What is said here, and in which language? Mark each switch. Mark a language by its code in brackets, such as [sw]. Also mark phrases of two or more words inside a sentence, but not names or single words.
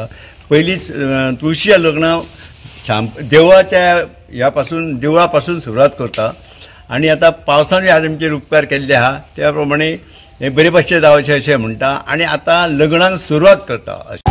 [kok] पहिलीच तुळशीच्या लग्न देवळापासून सुरुवात करता आणि आता पावसाने आज आमचे उपकार केल्ले आहा त्या प्रमाणे हे बरे भाशेन जावचें अशें म्हणटा आणि आता लग्नाक सुरुवात करता।